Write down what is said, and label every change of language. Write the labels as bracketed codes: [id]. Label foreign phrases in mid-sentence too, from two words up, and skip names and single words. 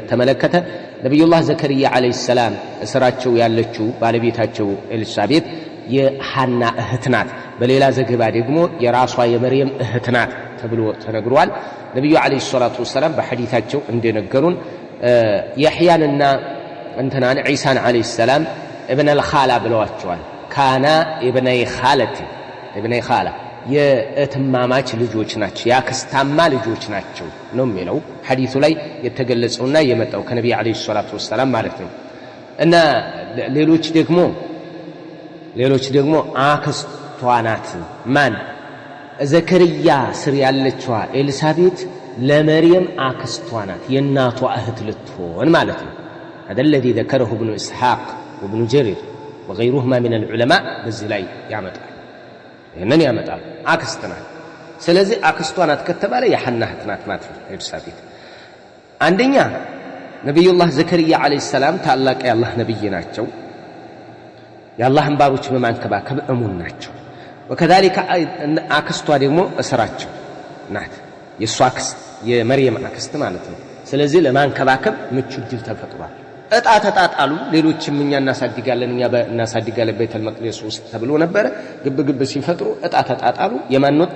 [am] በተመለከተ ነብዩላህ ዘከርያ [ar] عليه السلام [am] እስራቸው ያለችው ባለቤታቸው ኤልሳቤት የሐና እህት ናት። በሌላ ዘገባ ደግሞ የራሷ የመርየም እህት ናት ተብሎ ተነግሯል። ነብዩ [ar] عليه الصلاة والسلام [am] በሐዲታቸው እንደነገሩን ያህያንና እንተናን ዒሳን [ar] عليه السلام ابن الخالة [am] ብለዋቸዋል። ካና [ar] ابني خالتي ابني خالة [am] የእትማማች ልጆች ናቸው ያክስታማ ልጆች ናቸው ነው የሚለው ሐዲሱ ላይ የተገለጸውና የመጣው ከነብዩ [ar] عليه الصلاة والسلام [am] ማለት ነው። እና ሌሎች ደግሞ አክስቷ ናት። ማን ዘከርያ ስር ያለችዋ ኤልሳቤት ለመርየም አክስቷ ናት የእናቷ እህት ልትሆን ማለት ነው። [ar] هذا الذي ذكره ابن إسحاق وابن جرير وغيرهما من العلماء [am] በዚህ ላይ ያመጣል። ይሄንን ያመጣል አክስት ናት። ስለዚህ አክስቷ ናት ከተባለ የሐና እህት ናት ማለት ነው ኤልሳቤት። አንደኛ ነብዩላህ ዘከርያ [ar] عليه السلام [am] ታላቅ የአላህ ነብይ ናቸው። የአላህን ባሮች በማንከባከብ እሙን ናቸው። وكذلك አክስቷ ደግሞ እስራቸው ናት። የሷ አክስት የመርየም አክስት ማለት ነው። ስለዚህ ለማንከባከብ ምቹ ድል ተፈጥሯል። እጣ ተጣጣሉ። ሌሎችም እኛ እናሳድጋለን ቤተል መቅደስ ውስጥ ተብሎ ነበር። ግብ ሲፈጥሩ እጣ ተጣጣሉ። የማን ወጣ?